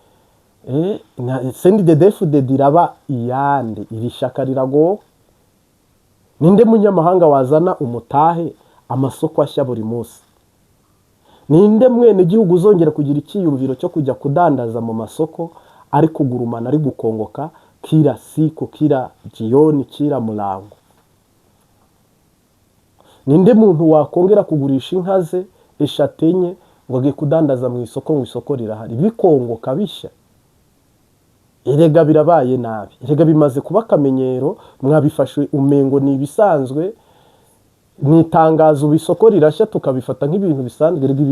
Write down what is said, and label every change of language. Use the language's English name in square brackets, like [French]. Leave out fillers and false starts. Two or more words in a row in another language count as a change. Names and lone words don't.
[Rundi] CNDD FDD iraba iyande, iri shaka rirago. Ninde munyamahanga wazana umutahe amasoko ashya buri munsi? Ninde mwene gihugu uzongera kugira ikiyumviro cyo kujya kudandaza mu masoko ari kugurumana, ari gukongoka [Swahili] kila siku, kila jioni, kila mulango? [Rundi] Ninde muntu wakongera kugurisha inka ze eshatenye ngo agiye kudandaza mu isoko, mu isoko rirahari bikongoka bishya? Erega birabaye nabi, erega bimaze kuba akamenyero. Mwabifashe umengo ni ibisanzwe, nitangaza ubisoko rirashya tukabifata nk'ibintu bisanzwe.